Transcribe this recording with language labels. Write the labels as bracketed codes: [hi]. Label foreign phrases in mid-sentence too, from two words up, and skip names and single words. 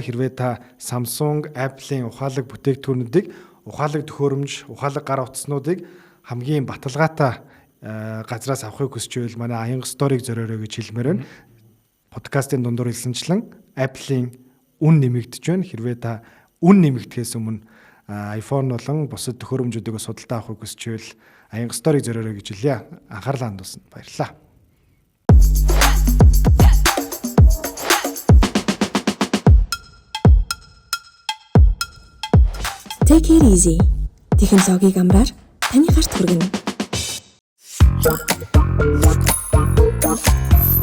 [mn] Хэрвээ та Samsung, Apple-ийн ухаалаг бүтээгдэхүүнүүдийг, ухаалаг төхөөрөмж, ухаалаг гар утаснуудыг хамгийн баталгаатай газраас авахыг хүсч байвал манай Аян Store-ыг зориорой гэж хэлмээр байна. Подкастын дундуур хэлсэнчлэн Apple-ийн үн нэмэгдэж байна. Хэрвээ та үн нэмэгдэхээс өмнө iPhone болон бусад төхөөрөмжүүдийг судалдаа авахыг хүсчихвэл Аян Store-ыг зориорой гэж хэлье. Анхаарлаа хандуулсанд баярлалаа. [en] Take it easy. [mn] Технологиг амраар таны гарт хүргэнэ.